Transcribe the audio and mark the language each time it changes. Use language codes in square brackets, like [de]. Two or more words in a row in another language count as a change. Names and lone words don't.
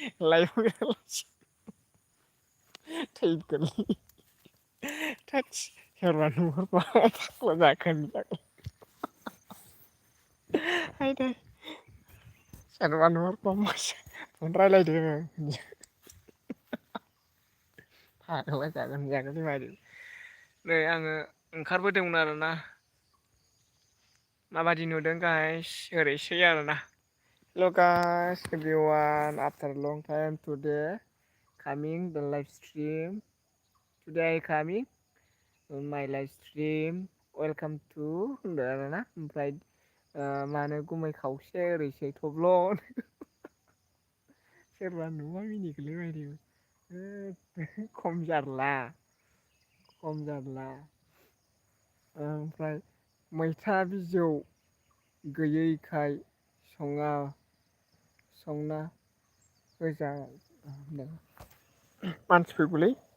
[brx] लाइभआव थैगोनलै थोदस सोरबा नुहुरबा फाग्ला जागोन हायदे सोरबा नुहुरबा फन रायलायदों फाग्ला जागोन नै आङो ओंखारबोदोंमोन आरोना माबादि नुदों गाइस ओरैसै आरोना [en] hello' guys everyone after a long time today coming the live stream today I coming on my live stream welcome to [brx] होनदों आरोना ओमफ्राय मानो गुमै खावसे ओरैसै थब्ल' सोरबा नुबा मिनिगोनलै बायदि खम जारला ओमफ्राय मैथा बिजौ गैयैखाय संना होजा मानसि फैगौलै